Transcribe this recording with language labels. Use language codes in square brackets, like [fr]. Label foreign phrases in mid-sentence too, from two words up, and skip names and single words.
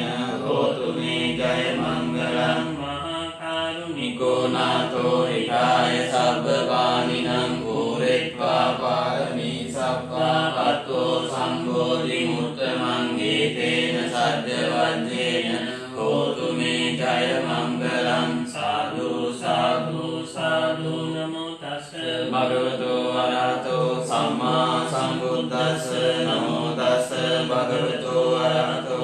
[pi] හෝතු මේ ජය මංගලං මහා කරුණිකෝ නාථෝ හිතාය සබ්බපානිනං පූරෙත්වා පාරමී සබ්බා පත්තෝ සම්බෝධි මුත්තමං ඒතේන සද්ද වර්ජේන හෝතු මේ ජය මංගලං සාදු සාදු සාදු නමෝ තස්ස භගවතු වරහතෝ සම්මා සම්බුද්දස්ස නමෝ තස්ස භගවතු වරහතෝ